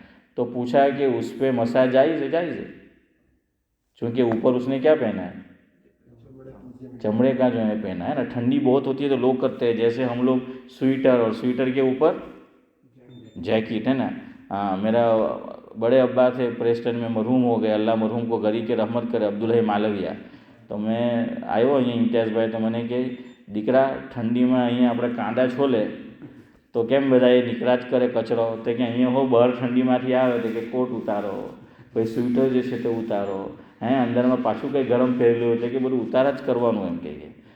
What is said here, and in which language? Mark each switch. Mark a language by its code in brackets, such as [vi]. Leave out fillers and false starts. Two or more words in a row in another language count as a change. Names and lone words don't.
[ur] تو پوچھا کہ اس پہ مسح جائز ہے؟ جائز ہے, چونکہ اوپر اس نے کیا پہنا ہے, چمڑے کا جو ہے پہنا ہے نا. ٹھنڈی بہت ہوتی ہے تو لوگ کرتے ہیں جیسے ہم لوگ سویٹر اور سویٹر کے اوپر جیکٹ ہے نا. میرا بڑے ابا تھے پریسٹن میں، مرحوم ہو گئے، اللہ مرحوم کو غری کے رحمت کرے، عبدالحی مالویہ. [gu] તો મેં આવ્યો અહીંયા ઇમ્તિયાઝભાઈ તો મને કહે દીકરા ઠંડીમાં અહીંયા આપણે કાંદા છોલે તો કેમ બધા એ નીકળા જ કરે કચરો, તો કે અહીંયા હો બહાર ઠંડીમાંથી આવે તો કે કોટ ઉતારો, પછી સ્વેટર જે છે તે ઉતારો, અંદરમાં પાછું કંઈ ગરમ પહેરેલું એટલે કે બધું ઉતારા જ કરવાનું એમ કહીએ.